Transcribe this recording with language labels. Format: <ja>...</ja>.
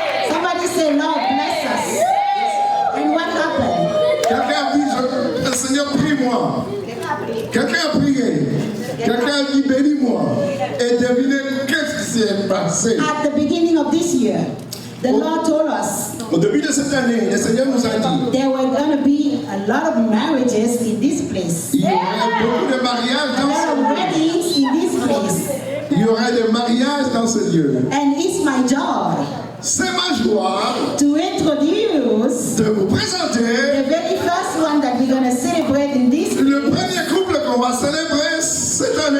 <en>Somebody say, Lord, bless us. And what happened?</en> <fr>Quelqu'un a dit, Seigneur, prie-moi. Quelqu'un a prié. Quelqu'un a dit, bénis-moi. Et devinez qu'est-ce qui s'est passé.</fr> <en>At the beginning of this year, the Lord told us</en> <fr>Au début de cette année, le Seigneur nous a dit,</fr> <en>there were going to be a lot of marriages in this place.</en> <fr>il y aurait beaucoup de mariages</fr> <en>A</en> <fr>dans</fr> <en>lot</en> <fr>ce</fr> <en>of</en> <fr>lieu.</fr> <en>weddings in this place.</en> <fr>Il y aurait des mariages dans ce lieu.</fr> <en>And it's my job</en> <fr>C'est ma joie</fr> <en>to introduce</en> <fr>de vous présenter</fr> <en>the very first one that we're going to celebrate in this</en> <fr>le premier couple qu'on va célébrer cette année.</fr>